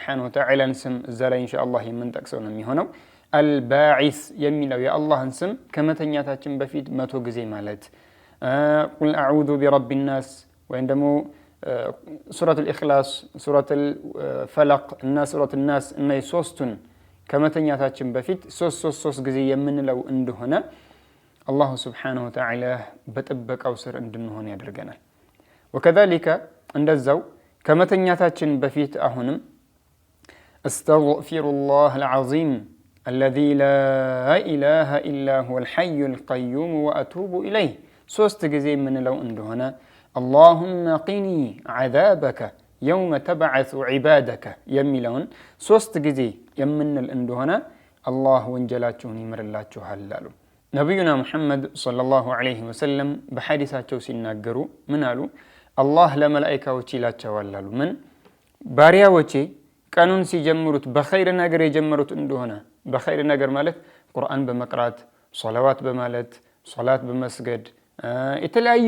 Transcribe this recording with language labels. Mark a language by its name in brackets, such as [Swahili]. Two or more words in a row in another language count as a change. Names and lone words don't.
[Arabic] وتعالى [Amharic] ስም እዛ ላይ ኢንሻአላህ የምንጠቅሰው ነው የሚሆነው አልባዒስ የሚለው የአላህን ስም ከመተኛታችን በፊት 100 ጊዜ ማለት [Arabic] قل أعوذ برب الناس [Amharic] ወይም ደግሞ ሱረቱል ኢኽላስ ሱረቱል ፈለቅ እና ሱረቱል ናስ እና ሶስቱን ከመተኛታችን በፊት 3 ጊዜ የምንለው እንደሆነ አላህ [Arabic] سبحانه وتعالى [Amharic] በጥበቃው ስር እንድንሆን ያደርገናል وكذلك እንደዛው ከመተኛታችን በፊት አሁንም [Arabic] أستغفر الله العظيم الذي لا إله إلا هو الحي القيوم وأتوب إليه [Amharic] 3 ጊዜ የምንለው እንደሆነ [Arabic] اللهم قني عذابك يوم تبعث عبادك [Amharic] የሚለውን 3 ጊዜ የምንል እንደሆነ አላህ ወንጀላችሁን ይምርላችኋል አሉ ነብዩና መሐመድ [Arabic] صلى الله عليه وسلم [Amharic] በሐዲሳቸው ሲናገሩ ምን አሉ አላህ ለመላእክቶች ይላቸዋል አሉ ምን ባሪያዎቼ ቀኑን ሲጀምሩት በኸይር ነገር የጀመሩት እንደሆነ በኸይር ነገር ማለት ቁርአን በመቅራት ሶላዋት በማለት ሶላት በመስገድ የተለያዩ